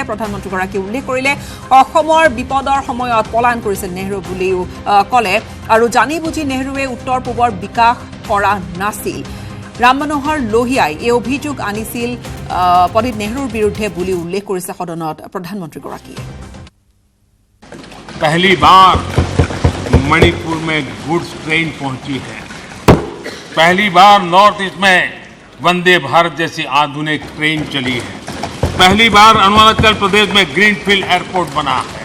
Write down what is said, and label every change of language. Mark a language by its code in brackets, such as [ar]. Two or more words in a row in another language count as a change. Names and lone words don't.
[as] প্ৰধানমন্ত্ৰীগৰাকীয়ে উল্লেখ কৰিলে অসমৰ বিপদৰ সময়ত পলায়ন কৰিছিল নেহৰু বুলিও কলে আৰু জানি বুজি নেহৰুৱে উত্তৰ পূবৰ বিকাশ কৰা নাছিল। ৰাম মনোহৰ লোহিয়াই এই অভিযোগ আনিছিল পণ্ডিত নেহৰুৰ বিৰুদ্ধে বুলি উল্লেখ কৰিছে সদনত প্ৰধানমন্ত্ৰীগৰাকীয়ে। [hi] पहली बार मणिपुर में गुड्स ट्रेन पहुंची है। पहली बार नॉर्थ ईस्ट में वंदे भारत जैसी आधुनिक ट्रेन चली है। पहली बार अरुणाचल प्रदेश में ग्रीनफील्ड एयरपोर्ट बना है।